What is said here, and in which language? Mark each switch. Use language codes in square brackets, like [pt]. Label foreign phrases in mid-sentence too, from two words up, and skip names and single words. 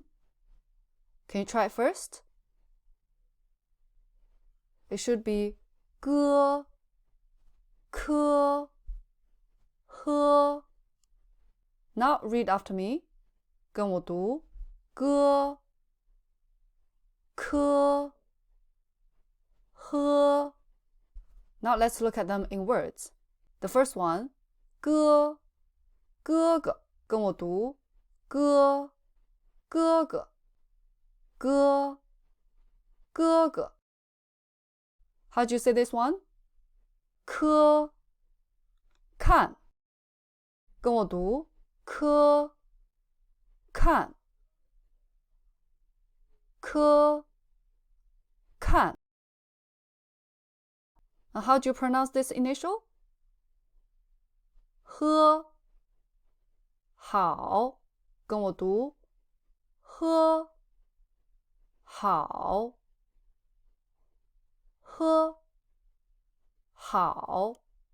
[en] Can you try it first? It should be ge, ke, he. Now read after me. [zh] 跟我读 [en] ge, ke, he. Now let's look at them in words. The first one, [zh] ge, 哥哥，跟我读哥，哥哥，哥，哥哥。 [en] How do you say this one? [zh] 科，看，跟我读科，看，科， [en] 看。And how do you pronounce this initial? [zh] 喝，好，跟我读喝，好，喝，好。